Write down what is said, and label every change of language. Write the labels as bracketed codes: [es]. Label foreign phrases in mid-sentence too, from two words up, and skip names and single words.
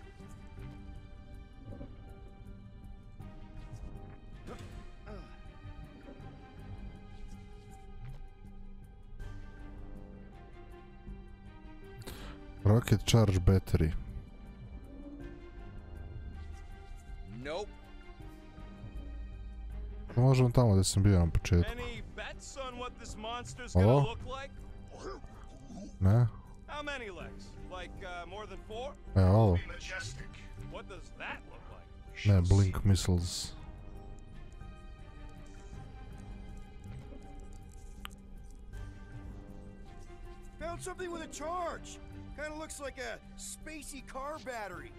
[en] Rocket charge battery. Nope. [hr] Možemo tamo gdje sam bio na početku. [en] Any bets on what this monster's gonna Oh. look like? [hr] Ne? [en] How many legs? Like, more than 4? [hr] Evo ovo. [en] Be majestic. What does that look like? Ne, blink missiles. Found something with a charge. Kind of looks like a spacey car battery.